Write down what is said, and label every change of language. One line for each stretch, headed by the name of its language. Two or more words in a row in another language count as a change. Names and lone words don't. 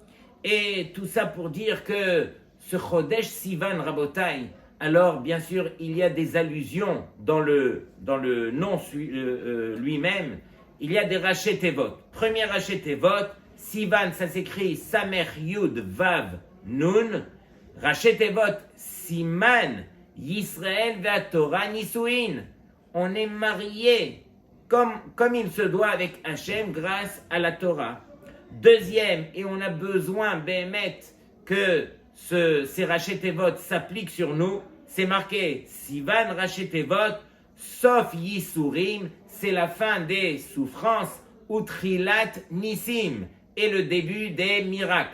French: Et tout ça pour dire que ce
Hebrew: חודש סיון
French: Rabotai, alors bien sûr, il y a des allusions dans le nom lui-même. Il y a des
Hebrew: ראשי תיבות.
French: Premier
Hebrew: ראשי תיבות,
French: Sivan, ça s'écrit
Hebrew: סמך יוד ואו נון. ראשי תיבות, סימן ישראל ואת תורה נישואין.
French: On est marié comme il se doit avec Hachem grâce à la Torah. Deuxième, et on a besoin, Béhémet, que ces
Hebrew: ראשי תיבות
French: s'appliquent sur nous, c'est marqué Sivan
Hebrew: ראשי תיבות, סוף ייסורים,
French: c'est la fin des souffrances,
Hebrew: ותחילת ניסים,
French: et le début des miracles.